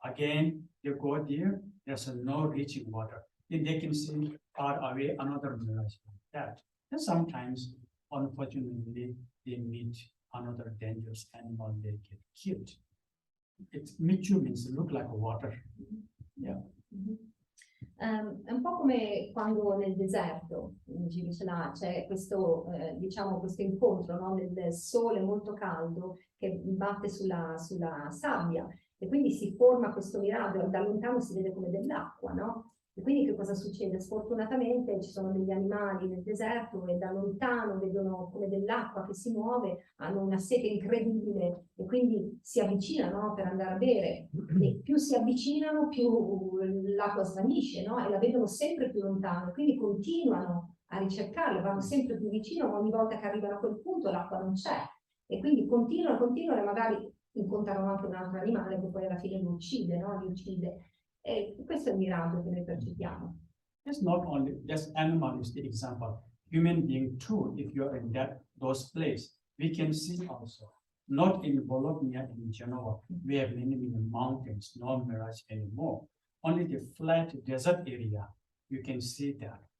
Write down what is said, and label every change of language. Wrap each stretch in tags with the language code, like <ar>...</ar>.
<en>Again, they go there, there's no reaching water. Then they can see far away another mirage like that. And sometimes, unfortunately, they meet another dangerous animal, they get killed. It's michu means look like water. Yeah.</en> <it>È un po' come quando nel deserto c'è questo, diciamo, questo incontro, no? Del sole molto caldo che batte sulla sabbia e quindi si forma questo miraggio, da lontano si vede come dell'acqua, no? E quindi che cosa succede? Sfortunatamente ci sono degli animali nel deserto e da lontano vedono come dell'acqua che si muove, hanno una sete incredibile e quindi si avvicinano, no, per andare a bere. E più si avvicinano, più l'acqua svanisce, no? E la vedono sempre più lontano, quindi continuano a ricercarla, vanno sempre più vicino, ma ogni volta che arrivano a quel punto l'acqua non c'è. E quindi continuano e magari incontrano anche un altro animale che poi alla fine li uccide, no? Li uccide. E questo è il miraggio che noi percepiamo.</it> <en>It's not only, this animal is the example. Human being too, if you're in those places, we can see also. Not in Bologna, in Genoa, we have many mountains, no mirage anymore. Only the flat desert area, you can see that.</en>